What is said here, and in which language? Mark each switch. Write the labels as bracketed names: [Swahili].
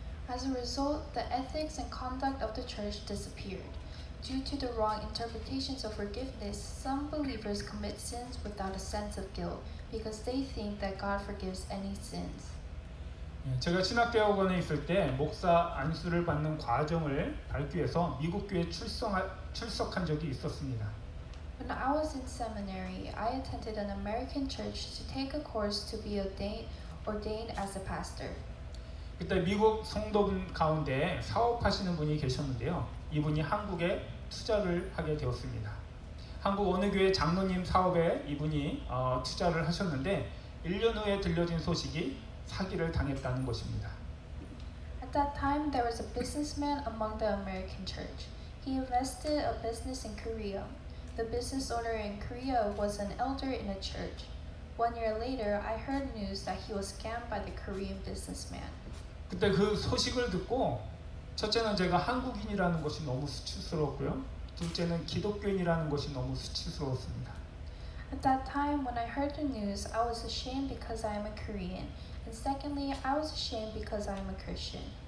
[English] As a result, the ethics and conduct of the church disappeared. Due to the wrong interpretations of forgiveness, some believers commit sins without a sense of guilt because they think that God forgives any sins. [Korean] 제가 신학대학원에 있을 때 목사 안수를 받는 과정을 밟기 위해서 미국 교회에 출석한 적이 있었습니다. [English] When I was in seminary, I attended an American church to take a course to be ordained as a pastor. [Korean] 그때 미국 성도분 가운데 사업하시는 분이 계셨는데요. 이분이 한국에 투자를 하게 되었습니다. 한국 어느 교회 장로님 사업에 이분이 투자를 하셨는데 1년 후에 들려진 소식이 사기를 당했다는 것입니다. [English] At that time, there was a businessman among the American church. He invested a business in Korea. The business owner in Korea was an elder in a church. 1 year later, I heard news that he was scammed by the Korean businessman. [Korean] 그때 그 소식을 듣고 첫째는 제가 한국인이라는 것이 너무 수치스러웠고요. 둘째는 기독교인이라는 것이 너무 수치스러웠습니다. [English] At that time, when I heard the news, I was ashamed because I am a Korean. And secondly, I was ashamed because I am a Christian.